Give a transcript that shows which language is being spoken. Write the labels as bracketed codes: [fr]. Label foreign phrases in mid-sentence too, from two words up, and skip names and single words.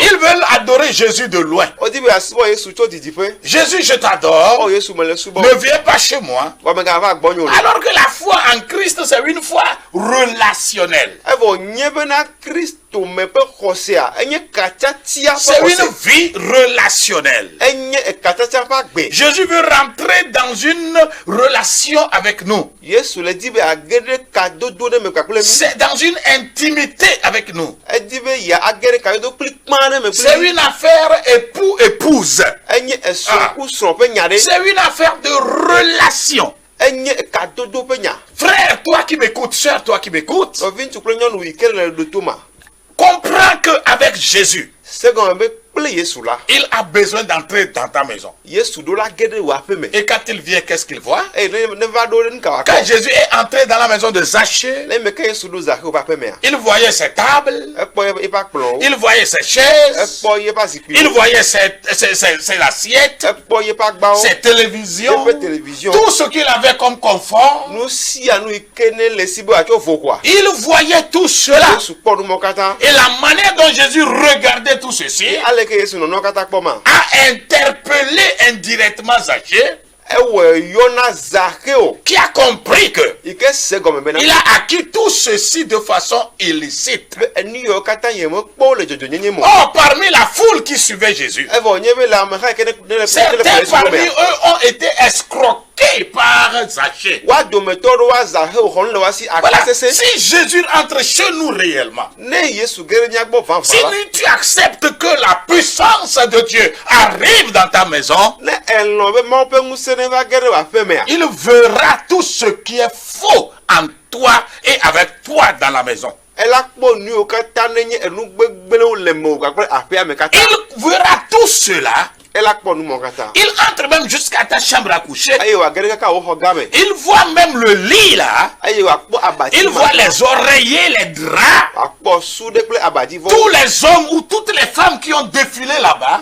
[fr] Ils veulent adorer Jésus de loin. [ee] Wodi be asubɔ Yesu tso didiƒe. [fr] Jésus, je t'adore. [ee] Oh Yesu me le subɔ. [fr] Ne viens pas chez moi. [ee] Wa megava gbɔnyo le. [fr] Alors que la foi en Christ, c'est une foi relationnelle. [ee] Evɔ nye bena Kristo me ƒe xɔsea enye katsatia ƒe [fr] C'est une [ee] xɔse. [fr] vie relationnelle. [ee] Enye katsatia ƒe agbe. [fr] Jésus veut rentrer dans une relation avec nous. [ee] Yesu le di be age ɖe kadodo ɖe me kpakple mi. [fr] C'est dans une intimité avec nous. [ee] Edi be ya age ɖe kadodo kpli kpã ɖe me [fr] C'est [ee] kple mi. [fr] une affaire époux-épouse. [ee] Enye esrɔ̃ ku srɔ̃ ƒe nya ɖe. [fr] C'est une affaire de relation. [ee] Enye kadodo ƒe nya. [fr] Frère, toi qui m'écoutes, sœur, toi qui m'écoutes, [ee] Nɔvi ŋutsu kple nyɔnu yi ke le ɖoto ma. [fr] comprends qu'avec Jésus, [ee] Segɔme be kple Yesu la. [fr] il a besoin d'entrer dans ta maison. [ee] Yesu ɖo la ge ɖe wò aƒe me. [fr] Et quand il vient, qu'est-ce qu'il voit? [ee] Ne va ɖo ɖe nuka [fr] Quand [ee] wakɔ. [fr] Jésus est entré dans la maison de Zachée, [ee] Le me ke Yesu ɖo Zacheu ƒe aƒe mea. [fr] il voyait ses tables, [ee] Ekpɔ eƒe akplɔwo. [fr] il voyait ses chaises, [ee] Ekpɔ yeƒe zikpuiwo. [fr] il voyait ses assiettes, [ee] Ekpɔ yeƒe agbawo. [fr] ses télévisions, [ee] Yeƒe télévision. [fr] tout ce qu'il avait comme confort. [ee] Nu sia nu yi ke ne le si be atso vo koa. [fr] Il voyait tout cela. [ee] Yesu kpɔ numɔ katã. [fr] Et la manière dont Jésus regardait tout ceci [ee] Ale ke Yesu nɔnɔ katã kpɔ ma. [fr] a interpellé indirectement Zachée, [ee] Ewɔ yɔna Zacheu. [fr] qui a compris que [ee] Yi ke se gɔme bena. [fr] il a acquis tout ceci de façon illicite. [ee] Be enu yiwo katã ye me kpɔ le dzɔdzɔnyenye me. [fr] Or, parmi la foule qui suivait Jésus, [ee] Evɔ nye be le ameha yi ke ne le [fr] certains [ee] Yesu [fr] parmi [ee] mea. [fr] eux ont été escroqués par Zachée. [ee] Wa dometɔ ɖewo wa Zacheu xɔ nu le wa si [fr] Voilà. [ee] akpasese. [fr] Si Jésus entre chez nous réellement, [ee] Ne Yesu ge ɖe miagbɔ [fr] si [ee] vavã la. [fr] tu acceptes que la puissance de Dieu arrive dans ta maison, [ee] Ne elɔ̃ be Mawu ƒe ŋusẽ ne va ge ɖe wò aƒe mea. [fr] il verra tout ce qui est faux en toi et avec toi dans la maison. [ee] Ela kpɔ nu yiwo katã ne nye enu gbegblẽwo le me wò kpakple aƒea me katã. [fr] Il verra tout cela. [ee] Ela kpɔ nu mɔ katã. [fr] Il entre même jusqu'à ta chambre à coucher. [ee] Eye wòage ɖe kaka wò xɔ game. [fr] Il voit même le lit là. [ee] Eye wòakpɔ abati [fr] Il [ee] ma. [fr] voit les oreillers, les draps. [ee] Wòakpɔ suɖe kple abadivɔ. [fr] Tous les hommes ou toutes les femmes qui ont défilé là-bas.